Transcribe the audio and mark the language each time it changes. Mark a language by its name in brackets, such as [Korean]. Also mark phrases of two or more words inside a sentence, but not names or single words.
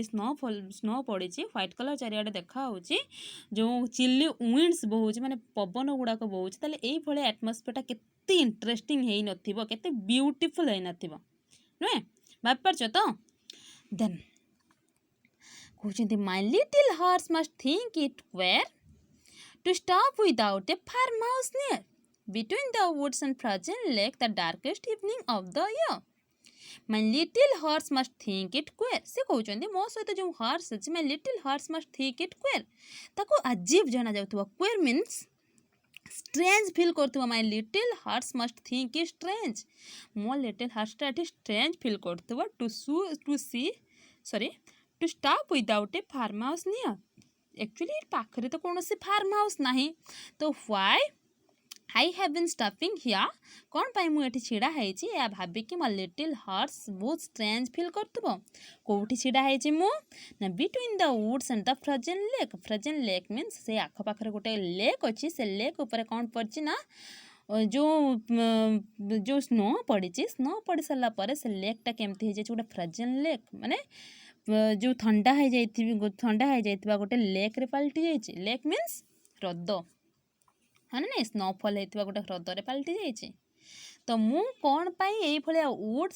[English] ସ୍ନୋ ପଡ଼ିଛି white colour [Odia] ଚାରିଆଡ଼େ ଦେଖାହେଉଛି ଯେଉଁ [English] chilly winds [Odia] ବହୁଛି ମାନେ ପବନ ଗୁଡ଼ାକ ବହୁଛି ତାହେଲେ ଏଇଭଳିଆ [English] ଆଟମସ୍ଫିୟରଟା କେତେ ଇଣ୍ଟରେଷ୍ଟିଂ [Odia] ହେଇନଥିବ କେତେ [English] ବ୍ୟୁଟିଫୁଲ୍ [Odia] ହେଇନଥିବ ନୁହେଁ ଭାବିପାରୁଛ ତ [English] ଦେନ୍ କହୁଛନ୍ତି my little horse must think it were to stop without a farm house near Between the woods and frozen lake, the darkest evening of the year. My little horse must think it queer. [Odia] ସେ କହୁଛନ୍ତି ମୋ ସହିତ ଯେଉଁ [English] ହର୍ସ ଅଛି my little horse must think it queer. [Odia] ତାକୁ ଅଜୀବ ଜଣାଯାଉଥିବ [English] queer means strange feel କରୁଥିବ my little horse must think it strange. ମୋ little horseଟା ଏଠି strange feel କରୁଥିବ to stop without a farm house near. [Odia] Actually ପାଖରେ ତ କୌଣସି [English] farm house [Odia] ନାହିଁ ତ [English] why I have been stopping here [Odia] କ'ଣ ପାଇଁ ମୁଁ ଏଠି ଛିଡ଼ା ହେଇଛି ଏହା ଭାବିକି ମୋ [English] little horse [Odia] ବହୁତ [English] strange feel [Odia] କରୁଥିବ କେଉଁଠି ଛିଡ଼ା ହେଇଛି ମୁଁ ନା [English] between the woods and the frozen lake means [Odia] ସେ ଆଖପାଖରେ ଗୋଟେ ଲେକ୍ ଅଛି ସେ ଲେକ୍ ଉପରେ କ'ଣ ପଡ଼ିଛି ନା ଯେଉଁ ସ୍ନୋ ପଡ଼ିଛି ସ୍ନୋ ପଡ଼ି ସାରିଲା ପରେ ସେ ଲେକ୍ଟା କେମିତି ହେଇଯାଇଛି ଗୋଟେ [English] frozen lake [Odia] ମାନେ ଯେଉଁ ଥଣ୍ଡା ହେଇଯାଇଥିବା ଗୋଟେ ଲେକ୍ରେ ପାଲଟି ଯାଇଛି [English] lake means [Odia] ହ୍ରଦ ହଁ ନା ନାଇଁ ସ୍ନୋଫଲ୍ ହେଇଥିବା ଗୋଟେ ହ୍ରଦରେ ପାଲଟି ଯାଇଛି ତ ମୁଁ କ'ଣ ପାଇଁ ଏଇଭଳିଆ ଉଡ୍ସ